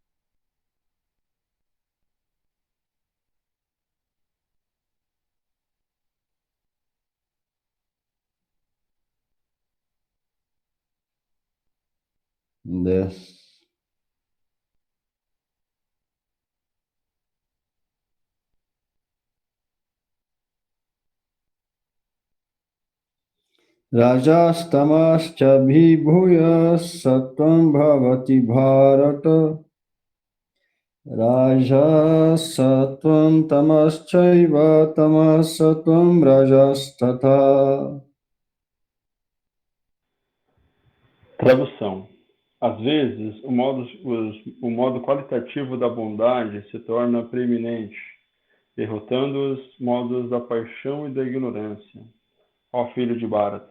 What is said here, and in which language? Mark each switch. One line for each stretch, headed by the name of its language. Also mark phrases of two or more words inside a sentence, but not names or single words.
Portuguese: Desce.
Sanskrit: Rajastamascha vibhuya sattvam bhavati bharata. Rajasattvam tamaschaiva tamasattvam rajastatha.
Portuguese: Tradução. Às vezes, o modo qualitativo da bondade se torna preeminente, derrotando os modos da paixão e da ignorância. Ó filho de Bharata!